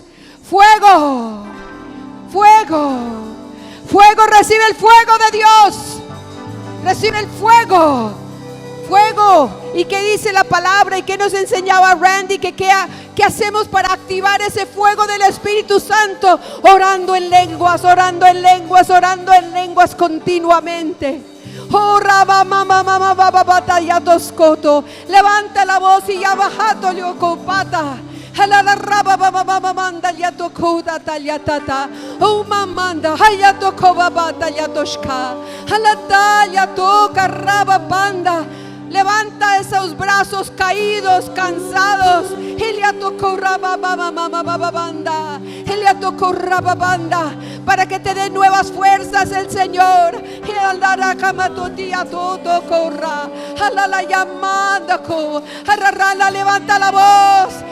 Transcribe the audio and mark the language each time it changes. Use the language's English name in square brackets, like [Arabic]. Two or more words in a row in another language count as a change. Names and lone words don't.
[Spanish] Fuego, fuego, fuego, recibe el fuego de Dios, recibe el fuego, fuego. ¿Y qué dice la palabra? ¿Y qué nos enseñaba Randy? ¿Qué hacemos para activar ese fuego del Espíritu Santo? Orando en lenguas, orando en lenguas, orando en lenguas continuamente. Oh, raba, mama, mama, baba, batalla, toscoto. Levanta la voz y ya bajato, liocopata. Halala raba, baba, baba, manda, ya tocoda, taliatata. Oh, mamanda, haya tocoba, bata, ya toshka. Halata, ya toca, raba, panda. Levanta esos brazos caídos, cansados. Para que te dé nuevas fuerzas el Señor. Levanta la voz.